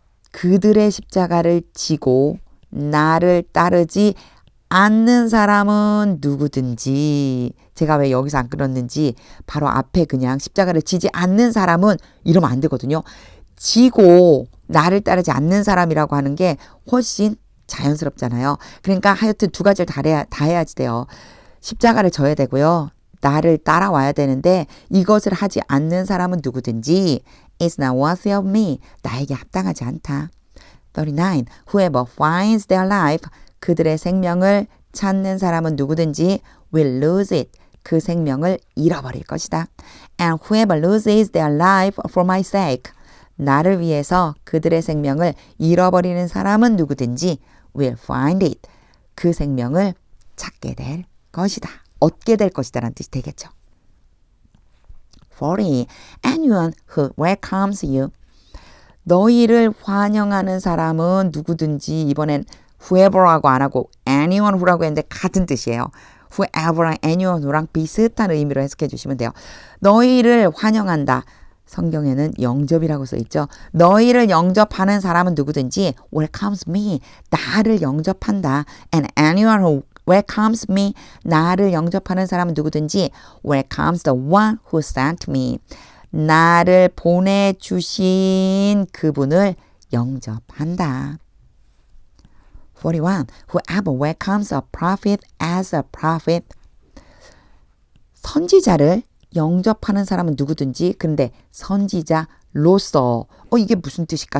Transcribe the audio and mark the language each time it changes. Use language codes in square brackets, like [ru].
[ko] 그들의 십자가를 지고 나를 따르지 않는 사람은 누구든지. 제가 왜 여기서 안 끊었는지 바로 앞에 그냥 십자가를 지지 않는 사람은 이러면 안 되거든요. 지고 나를 따르지 않는 사람이라고 하는 게 훨씬 자연스럽잖아요. 그러니까 하여튼 두 가지를 다 해야지 돼요. 십자가를 져야 되고요. 나를 따라와야 되는데 이것을 하지 않는 사람은 누구든지 [en] is not worthy of me. [ko] 나에게 합당하지 않다. 39. [en] Whoever finds their life. [ko] 그들의 생명을 찾는 사람은 누구든지 [en] will lose it. [ko] 그 생명을 잃어버릴 것이다. [en] And whoever loses their life for my sake. [ko] 나를 위해서 그들의 생명을 잃어버리는 사람은 누구든지 [en] will find it. [ko] 그 생명을 찾게 될 것이다. 얻게 될 것이다 라는 뜻이 되겠죠. 40. [en] Anyone who welcomes you. [ko] 너희를 환영하는 사람은 누구든지. 이번엔 whoever라고 안 하고 anyone who라고 했는데 같은 뜻이에요. whoever랑 anyone who랑 비슷한 의미로 해석해 주시면 돼요. 너희를 환영한다. 성경에는 영접이라고 써 있죠. 너희를 영접하는 사람은 누구든지 [en] welcomes me. [ko] 나를 영접한다. [en] And anyone who welcomes me. [ko] 나를 영접하는 사람은 누구든지 [en] welcomes the one who sent me. [ko] 나를 보내주신 그분을 영접한다. 41. [en] Whoever welcomes a prophet as a prophet. [ko] 선지자를 영접하는 사람은 누구든지 근데 선지자로서 이게 무슨 뜻일까?